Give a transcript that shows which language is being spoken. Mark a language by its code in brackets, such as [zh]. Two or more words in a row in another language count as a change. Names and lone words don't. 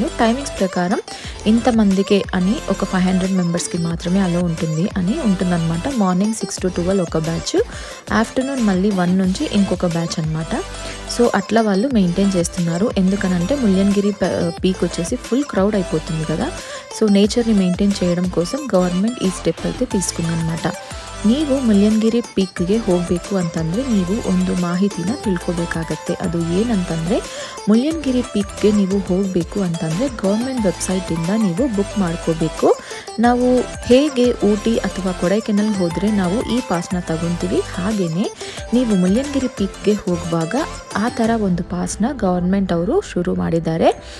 [te] టైమింగ్స్ ప్రకారం ఇంతమందికే అని ఒక 500 మెంబర్స్కి మాత్రమే అలో ఉంటుంది అని ఉంటుందన్నమాట. మార్నింగ్ 6 to 12 ఒక బ్యాచ్, ఆఫ్టర్నూన్ మళ్ళీ 1 నుంచి ఇంకొక బ్యాచ్ అనమాట. సో అట్లా వాళ్ళు మెయింటైన్ చేస్తున్నారు. ఎందుకనంటే ముల్యన్గిరి పీక్ వచ్చేసి [en] full crowd [te] అయిపోతుంది కదా. సో నేచర్ని మెయింటైన్ చేయడం కోసం గవర్నమెంట్ ఈ ಸ್ಟೆಪ್ అయితే తీసుకుందన్నమాట. [kn] ನೀವು ಮುಲ್ಯನ್ಗಿರಿ ಪೀಕ್ಗೆ ಹೋಗಬೇಕು ಅಂತಂದರೆ ನೀವು ಒಂದು ಮಾಹಿತಿನ ತಿಳ್ಕೊಬೇಕಾಗತ್ತೆ. ಅದು ಏನಂತಂದರೆ, ಮುಲ್ಯನ್ಗಿರಿ ಪೀಕ್ಗೆ ನೀವು ಹೋಗಬೇಕು ಅಂತಂದರೆ ಗೌರ್ಮೆಂಟ್ ವೆಬ್ಸೈಟಿಂದ ನೀವು ಬುಕ್ ಮಾಡ್ಕೋಬೇಕು. ನಾವು ಹೇಗೆ ಊಟಿ ಅಥವಾ ಕೊಡೈಕೆನಾಲ್ ಹೋದರೆ ನಾವು ಈ ಪಾಸ್ನ ತಗೊತೀವಿ, ಹಾಗೆಯೇ ನೀವು ಮುಲ್ಯನ್ಗಿರಿ ಪೀಕ್ಗೆ ಹೋಗುವಾಗ ಆ ಥರ ಒಂದು ಪಾಸ್ನ ಗೌರ್ಮೆಂಟ್ ಅವರು ಶುರು ಮಾಡಿದ್ದಾರೆ.